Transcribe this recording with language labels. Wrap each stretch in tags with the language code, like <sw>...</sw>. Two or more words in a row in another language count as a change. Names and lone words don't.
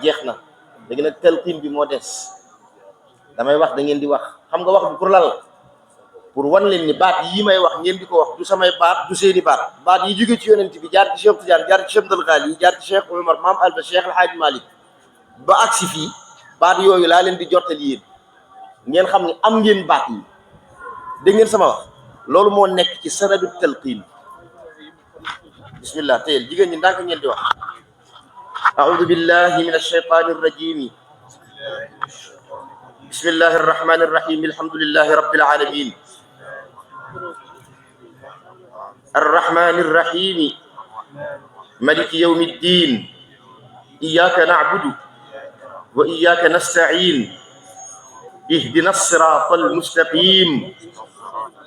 <wo>jeex na léegi nag talqin bi moo des damay wax da ngeen di wax xam nga wax bi pour lan la pour wan leen ni baat yi may wax ngeen di ko wax du samay baat du seeni baat yi jóge ci yonent bi jaar ci Cheikh Tidiane jaar ci Cheikh Abdul Ghali jaar ci Cheikh Omar Maam Alba Cheikh El Hadj Malick ba agsi fii baat yooyu laa leen di jottali yéen ngeen xam ne am ngeen baat yi dégg ngeen sama wax loolu moo nekk ci sanadu talqin. bismillah teyel jigéen ñi ndànk ngeen di wax</wo> <ar>أعوذ بالله من الشيطان الرجيم بسم الله الرحمن الرحيم الحمد لله رب العالمين الرحمن الرحيم مالك يوم الدين إياك نعبد وإياك نستعين اهدنا الصراط المستقيم</ar>